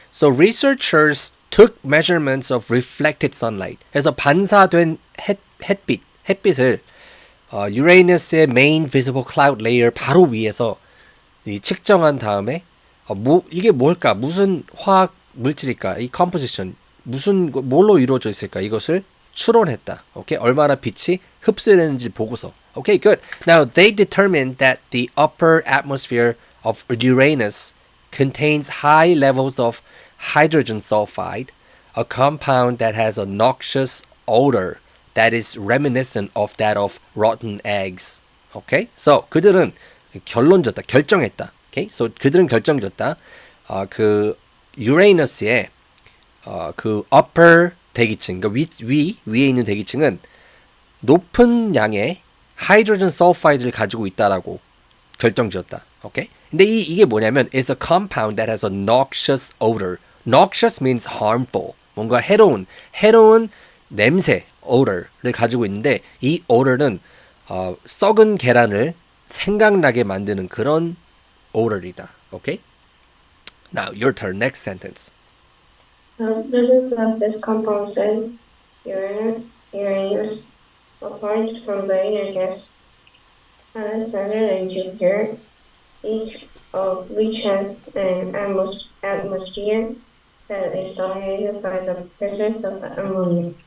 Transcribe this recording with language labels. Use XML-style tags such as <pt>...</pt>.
<en>So researchers took measurements of reflected sunlight.</en> <ko>그래서 반사된 햇빛을 유레이너스의</ko> <en>main visible cloud layer</en> <ko>바로 위에서 측정한 다음에 이게 뭘까? 무슨 화학 물질일까? 이 composition 뭘로 이루어져 있을까? 이것을 추론했다. 오케이? 얼마나 빛이 흡수되는지 보고서.</ko> <en>Okay, good. Now they determined that the upper atmosphere of Uranus contains high levels of hydrogen sulfide, a compound that has a noxious odor that is reminiscent of that of rotten eggs. Okay? So</en> <ko>그들은 결정했다.</ko> <en>Okay?</en> <ko>So 그들은 결정졌다. 그 유레이너스의 그 upper 대기층, 그러니까 위에 있는 대기층은 높은 양의 하이드로젠 설파이드를 가지고 있다라고 결정지었다. 오케이? 근데 이게 뭐냐면</ko> <en>it's a compound that has a noxious odor. Noxious means harmful.</en> <ko>뭔가 해로운 냄새, odor를 가지고 있는데 이 odor는 썩은 계란을 생각나게 만드는 그런 odor이다.</ko> <en>오케이? Now your turn. Next sentence. Presence of this compound sets Uranus apart from the inner gas planets Saturn and Jupiter, each of which has an atmosphere that is dominated by the presence of ammonia.</en>